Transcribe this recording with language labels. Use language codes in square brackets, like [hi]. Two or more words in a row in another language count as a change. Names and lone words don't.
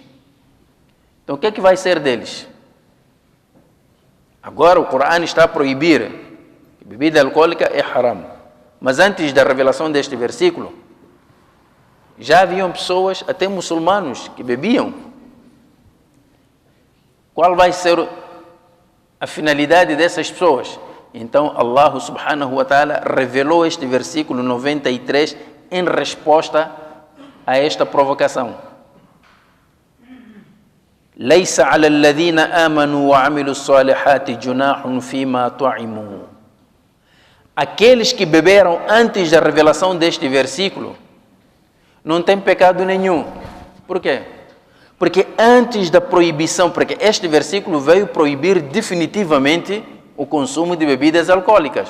[pt] Então, o que é que vai ser deles? Agora o Corão está a proibir que bebida alcoólica é haram. Mas antes da revelação deste versículo, Já haviam pessoas, até muçulmanos, que bebiam. Qual vai ser a finalidade dessas pessoas? Então, [ar] الله سبحانه وتعالى [pt] revelou este versículo 93 em resposta a esta provocação. [ar] ليس على الذين آمنوا وعملوا الصالحات جناح فيما طعموا. [pt] Aqueles que beberam antes da revelação deste versículo não tem pecado nenhum. Por quê? Porque antes da proibição, porque este versículo veio proibir definitivamente o consumo de bebidas alcoólicas.